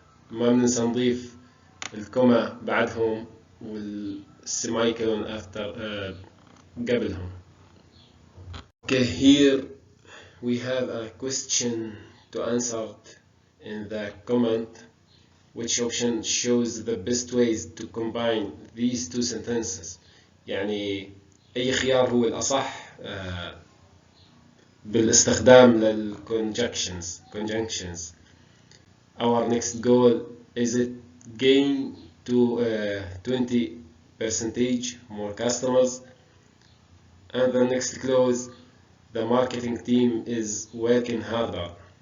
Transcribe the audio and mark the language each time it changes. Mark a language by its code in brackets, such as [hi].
[ar] ما بننسى نضيف الكوما بعدهم والسيمايكلون after قبلهم. [en] Okay, here we have a question to answer in the comment. Which option shows the best ways to combine these two sentences? [ar] يعني أي خيار هو الأصح بالاستخدام conjunctions. [en] Our next goal is it gain to 20% more customers, and the next clause, the marketing team is working harder.